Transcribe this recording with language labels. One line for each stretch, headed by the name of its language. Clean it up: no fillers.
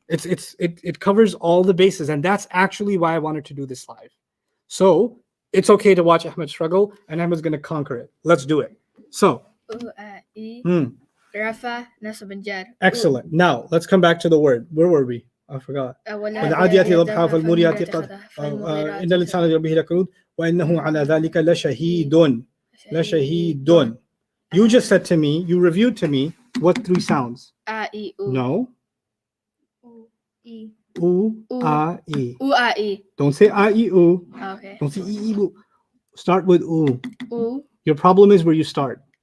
English: It covers all the bases. And that's actually why I wanted to do this live. So it's okay to watch Ahmed struggle and Ahmed's going to conquer it. Let's do it. So. U A E. Rafa nasab jar. Excellent. Now let's come back to the word. Where were we? I forgot.
Arabic: والعاديات ضبحا فالموريات قدحا إن الإنسان لربه لكنود وإنه على ذلك لشهيد. لشهيد.
English: You just said to me, you reviewed to me what 3 sounds? A E U. No. U, E. U, U. A, E. U-A-E. Don't say A, E, U. Okay. Don't say E, E, U. Start with U. U. Your problem is where you start.